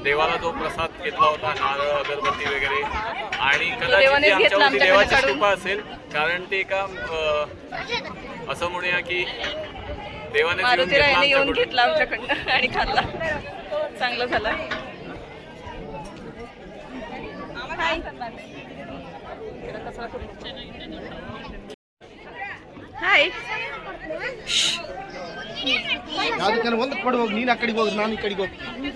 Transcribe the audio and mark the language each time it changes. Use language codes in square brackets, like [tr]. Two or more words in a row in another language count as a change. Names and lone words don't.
[mr] देवाला जो प्रसाद घेतला होता, नारळ अगरबत्ती वगैरे, आणि कदाचित आमच्यावरती देवाची कृपा असेल, कारण ते एका असं म्हणूया की देवाने मारुतीरायाने येऊन घेतला आमच्याकडनं आणि खाल्ला. चांगलं झालं. हाय. [kn] ಒಂದು ಕೊಡು ಹೋಗಿ, ನೀನು ಆ ಕಡೆಗೆ ಹೋಗಿ, ನಾನು ಈ ಕಡೆಗೆ ಹೋಗ್ತೀನಿ.